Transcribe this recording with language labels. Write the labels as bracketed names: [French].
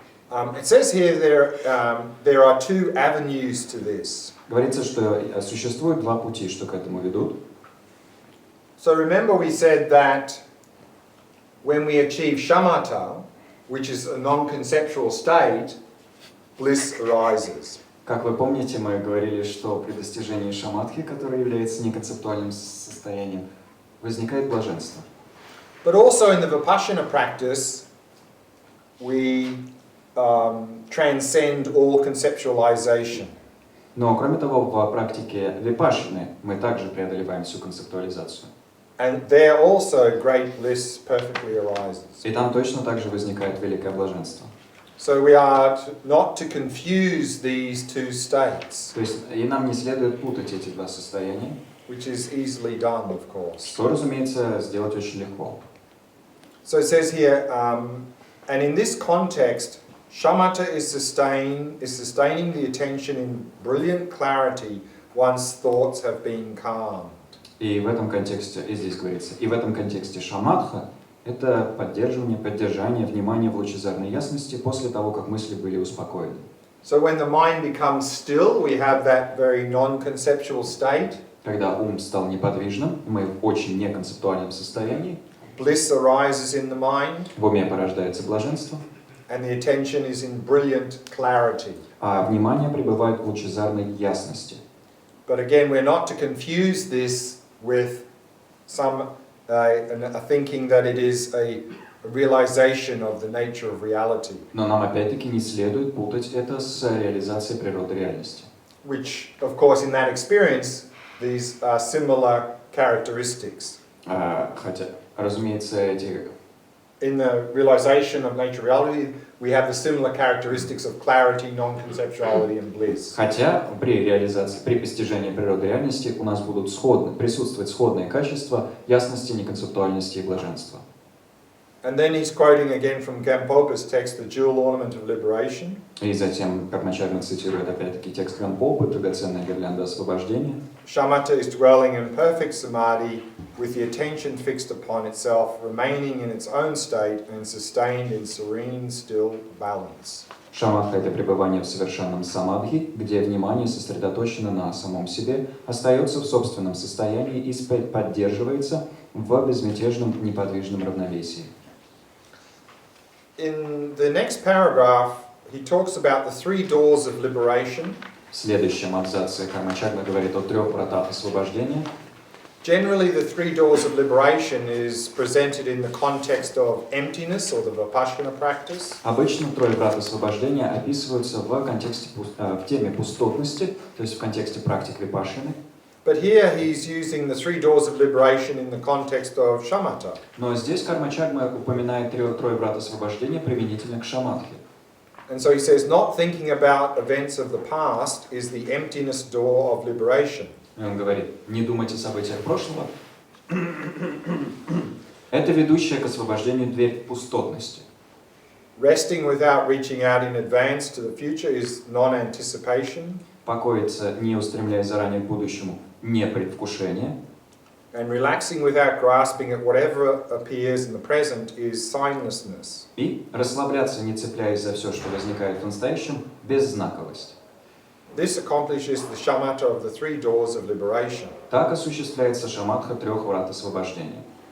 [English] It says here there are two avenues to this. [Russian] Говорится, что существует два пути, что к этому ведут. [English] So remember we said that when we achieve shamatha, which is a non-conceptual state, bliss arises. [Russian] Как вы помните, мы говорили, что при достижении шаматхи, которое является неконцептуальным состоянием, возникает блаженство. [English] But also in the vipassana practice, we transcend all conceptualization. [Russian] Но, кроме того, в практике випашаны мы также преодолеваем всю концептуализацию. [English] And there also great bliss perfectly arises. [Russian] И там точно так же возникает великое блаженство. [English] So we are not to confuse these two states. [Russian] То есть, и нам не следует путать эти два состояния, [English] which is easily done, of course. [Russian] Что, разумеется, сделать очень легко. [English] So it says here, and in this context, shamatha is sustaining the attention in brilliant clarity once thoughts have been calmed. [Russian] И в этом контексте, и здесь говорится, и в этом контексте шаматха – это поддержание внимания в лучезарной ясности после того, как мысли были успокоены. [English] So when the mind becomes still, we have that very non-conceptual state. [Russian] Когда ум стал неподвижным, мы в очень неконцептуальном состоянии. [English] Bliss arises in the mind. [Russian] В уме порождается блаженство. [English] And the attention is in brilliant clarity. [Russian] А внимание пребывает в лучезарной ясности. [English] But again, we're not to confuse this with some a thinking that it is a realization of the nature of reality. [Russian] Но нам опять-таки не следует путать это с реализацией природы реальности. [English] Which, of course, in that experience, these are similar characteristics. [Russian] Хотя, разумеется, эти... [English] In the realization of nature reality, we have the similar characteristics of clarity, non-conceptuality, and bliss. [Russian] Хотя при реализации, при постижении природы реальности у нас будут присутствовать сходные качества ясности, неконцептуальности и блаженства. [English] And then he's quoting again from Gampopa's text, the jewel ornament of liberation. [Russian] И затем Карма Чагме цитирует опять-таки текст Гампопы, драгоценная гирлянда освобождения. [English] Shamatha is dwelling in perfect samadhi with the attention fixed upon itself, remaining in its own state and sustained in serene, still balance. [Russian] Шаматха – это пребывание в совершенном самадхи, где внимание сосредоточено на самом себе, остается в собственном состоянии и поддерживается в безмятежном неподвижном равновесии. [English] In the next paragraph, he talks about the three doors of liberation. [Russian] В следующем абзаце Карма Чагме говорит о 3 вратах освобождения. [English] Generally, the three doors of liberation is presented in the context of emptiness or the vipassana practice. [Russian] Обычно 3 врат освобождения описываются в контексте в теме пустотности, то есть в контексте практик випашаны. [English] But here he's using the three doors of liberation in the context of shamatha. [Russian] Но здесь Карма Чагме упоминает трое врат освобождения применительно к шаматхе. [English] And so he says, not thinking about events of the past is the emptiness door of liberation. [Russian] И он говорит, не думать о событиях прошлого. Это ведущая к освобождению дверь пустотности. [English] Resting without reaching out in advance to the future is non-anticipation. [Russian] Покоиться, не устремляясь заранее к будущему, не предвкушение. [English] And relaxing without grasping at whatever appears in the present is signlessness. [Russian] И расслабляться, не цепляясь за все, что возникает в настоящем, беззнаковость. [English] This accomplishes the shamatha of the three doors of liberation. [Russian] Так осуществляется шаматха трех врат освобождения.